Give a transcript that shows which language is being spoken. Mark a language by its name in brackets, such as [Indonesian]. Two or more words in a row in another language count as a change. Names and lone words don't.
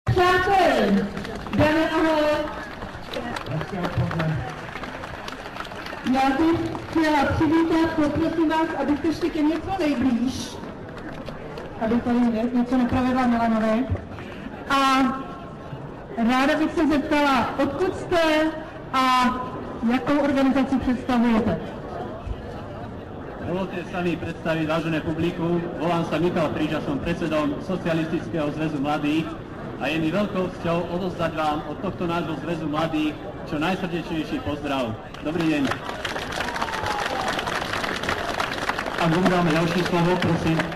[Czech] Přátelé, dámy a pánové, já bych chtěla přivítat, poprosím vás, abyste šli ke mně co nejblíž, aby tady něco nepravedla Milanovi. A ráda bych se zeptala, odkud jste a jakou organizaci představujete? [Slovak] Dovolte sa mi predstaviť, vážené publikum. Volám sa Michal Príža, som predsedom Socialistického zväzu mladých a je mi veľkou cťou odozdať vám od tohto nášho zväzu mladých čo najsrdečnejší pozdrav. Dobrý deň. A dáme ďalšie slovo, prosím.